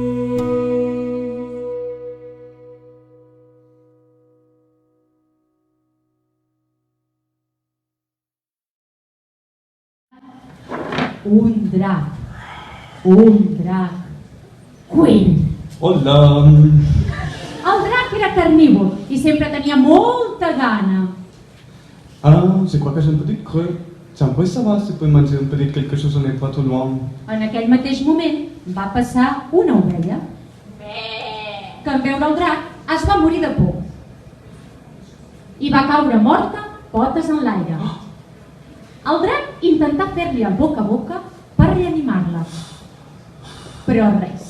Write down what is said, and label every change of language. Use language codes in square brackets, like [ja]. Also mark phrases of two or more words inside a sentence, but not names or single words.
[ca] Un drac, queen. Hola. El drac era carnívor i sempre tenia molta gana. [fr] Je crois que j'ai un petit creux. J'aimerais savoir si vous pouvez m'en dire peut-être quelque chose, on n'est pas trop loin. [ca] En aquell mateix moment va passar una ovella que en veure el drac es va morir de por i va caure morta, potes en l'aire. El drac intentà fer-li el boca a boca per reanimar-la, però res.